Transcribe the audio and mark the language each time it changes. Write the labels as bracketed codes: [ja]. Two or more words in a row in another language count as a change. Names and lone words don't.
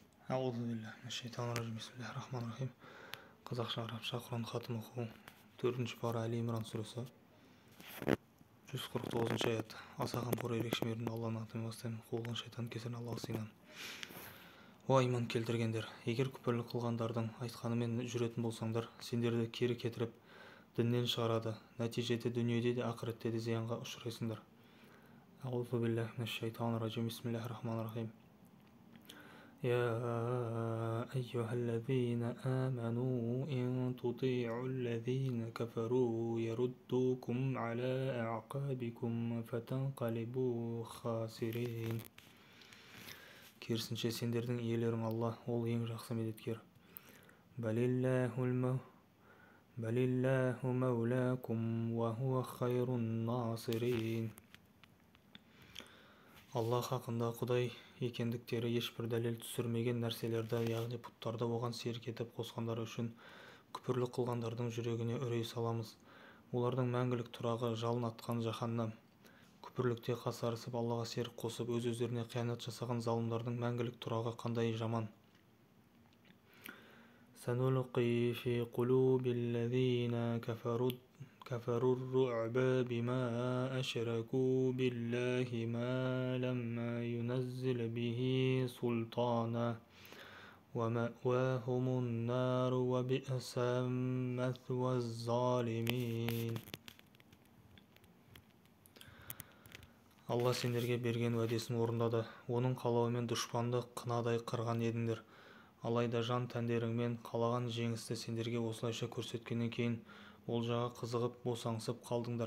[ar] أعوذ بالله من الشيطان الرجيم. بسم الله الرحمن الرحيم. [kk] Қазақша арабша Құран хатым оқу. 4-ші пара Әли Имран сүресі. 149-ші аят. Аса қамқор ерекше мейірімді Алланың атымен бастаймын. Қуылған шайтан кесірінен Аллаға сыйынамын. О иман келтіргендер, егер күпірлік қылғандардың айтқанымен жүретін болсаңдар, сендерді кері кетіріп, діннен шығарады. Нәтижеде дүниеде де ақыретте де зиянға ұшырайсыңдар. [ar] أعوذ بالله من الشيطان الرجيم. بسم الله الرحمن الرحيم. يا أيها الذين آمنوا إن تطيعوا الذين كفروا يردوكم على أعقابكم فتنقلبوا خاسرين. [kk] Керісінше сендердің иелерің Алла, ол ең жақсы медеткер. [ar] بل الله مولاكم وهو خير الناصرين. [kk] Аллах хақында Құдай екендіктері ешбір дәлел түсірмеген нәрселерді, яғни пұттарды оған серік етіп қосқандар үшін күпірлік қылғандардың жүрегіне үрей саламыз. Олардың мәңгілік тұрағы жалын атқан жаһаннам. Күпірлікте қасарысып Аллаға серік қосып, өз-өздеріне қиянат жасаған залымдардың мәңгілік тұрағы қандай жаман. [ar] سنلقي في قلوب الذين كفروا الرعب بما أشركوا بالله ما لم ينزل به سلطانا ومأواهم النار وبئس مثوى الظالمين. [kk] Алла сендерге берген уәдесін орындады. Оның қалауымен дұшпанды қынадай қырған едіңдер. Алайда жан тәндеріңмен қалаған жеңісті сендерге осылайша көрсеткеннен кейін олжаға қызығып босаңсып қалдыңдар.